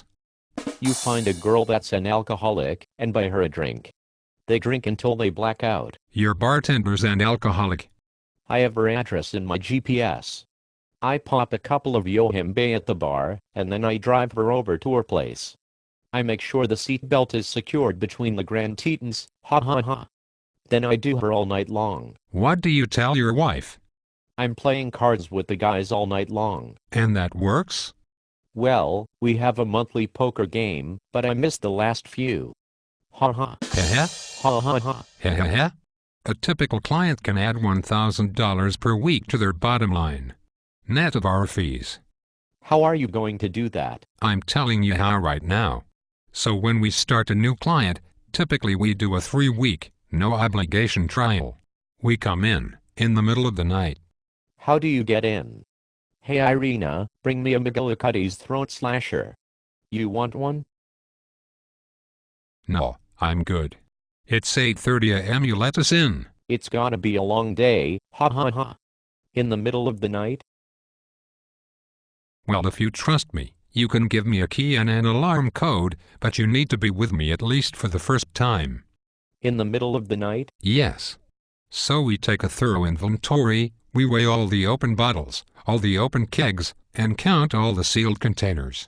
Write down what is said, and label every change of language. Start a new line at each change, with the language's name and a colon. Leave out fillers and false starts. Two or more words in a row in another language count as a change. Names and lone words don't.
English: You find a girl that's an alcoholic, and buy her a drink. They drink until they black out. Your bartender's an alcoholic. I have her address in my GPS. I pop a couple of Yohimbe at the bar, and then I drive her over to her place. I make sure the seatbelt is secured between the Grand Tetons, ha ha ha. Then I do her all night long. What do you tell your wife? I'm playing cards with the guys all night long. And that works? Well, we have a monthly poker game, but I missed the last few. Ha ha. Heh Ha ha ha. heh heh heh. A typical client can add $1,000 per week to their bottom line, net of our fees. How are you going to do that? I'm telling you how right now. So when we start a new client, typically we do a 3-week, no-obligation trial. We come in the middle of the night. How do you get in? Hey Irina, bring me a McGillicuddy's throat slasher. You want one? No, I'm good. It's 8:30 a.m. You let us in. It's gotta be a long day, ha ha ha. In the middle of the night? Well, if you trust me, you can give me a key and an alarm code, but you need to be with me at least for the first time. In the middle of the night? Yes. So we take a thorough inventory, we weigh all the open bottles, all the open kegs, and count all the sealed containers.